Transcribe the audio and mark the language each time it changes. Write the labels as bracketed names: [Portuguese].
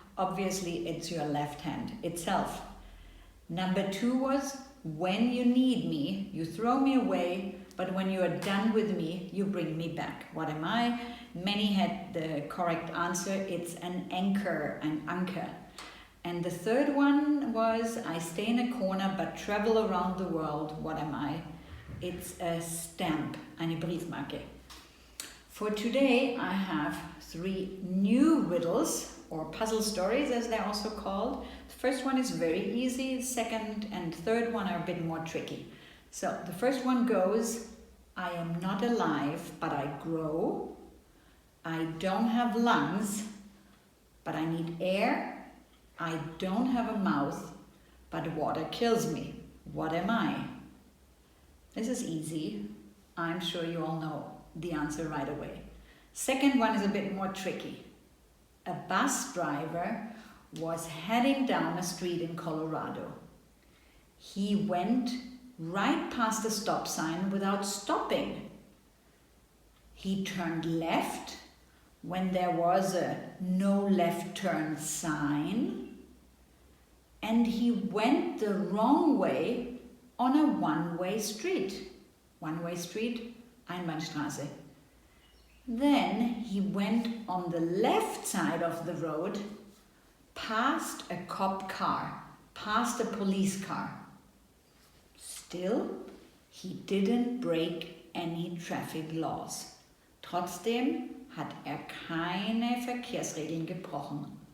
[English] Obviously it's your left hand itself. Number 2 was, when you need me, you throw me away, but when you are done with me, you bring me back. What am I? Many had the correct answer. It's an anchor, an anchor. And the third one was, I stay in a corner but travel around the world. What am I? It's a stamp, [German] eine Briefmarke. [English] For today, I have 3 new riddles, or puzzle stories as they're also called. The first one is very easy. The second and third one are a bit more tricky. So the first one goes, I am not alive, but I grow. I don't have lungs, but I need air. I don't have a mouth, but water kills me. What am I? This is easy. I'm sure you all know the answer right away. Second one is a bit more tricky. A bus driver was heading down a street in Colorado. He went right past the stop sign without stopping. He turned left when there was a no left turn sign, and he went the wrong way on a one-way street. One-way street, Einbahnstraße. Then he went on the left side of the road, past a cop car, past a police car. Still, he didn't break any traffic laws. [German] Trotzdem hat keine Verkehrsregeln gebrochen.